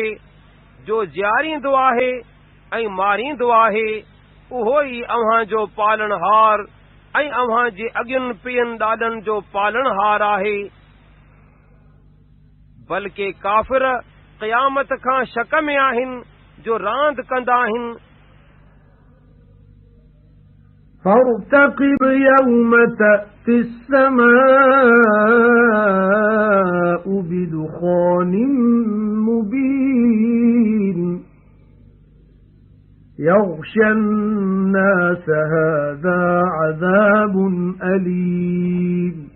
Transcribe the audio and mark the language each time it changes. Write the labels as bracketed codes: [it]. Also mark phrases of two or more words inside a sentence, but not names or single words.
[sd] जो जियारींदो आहे ऐं मारींदो आहे उहो ई अव्हां जो पालनहार ऐं अव्हां जे अॻियुनि पीअनि ॾाॾनि जो पालनहार आहे। बल्कि काफ़िर क़यामत खां शक में आहिनि जो रांदि कंदा आहिनि। [ar] فارتقب يوم تأتي السماء بدخان مبين يغشى الناس هذا عذاب أليم